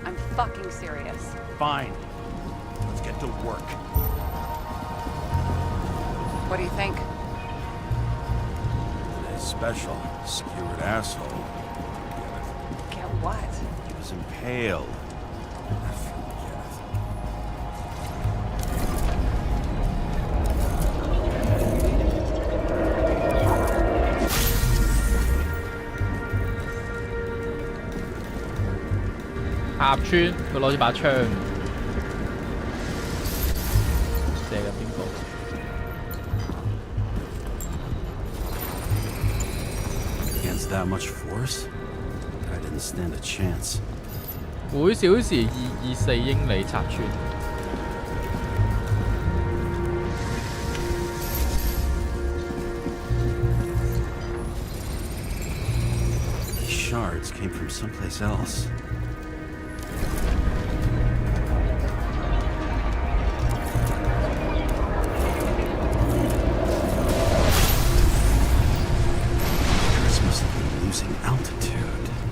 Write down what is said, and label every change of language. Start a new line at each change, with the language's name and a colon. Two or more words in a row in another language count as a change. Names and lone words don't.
English: I'm fucking serious. Fine. Let's get to work. What do you think? Today's special. Skewered asshole. Get what? He was impaled.
Cantonese: 鴨村，佢攞住把槍射緊邊個？
English: Against that much force, I didn't stand a chance.
Cantonese: 每小時224英里插穿。
English: These shards came from someplace else. Icarus must have been losing altitude.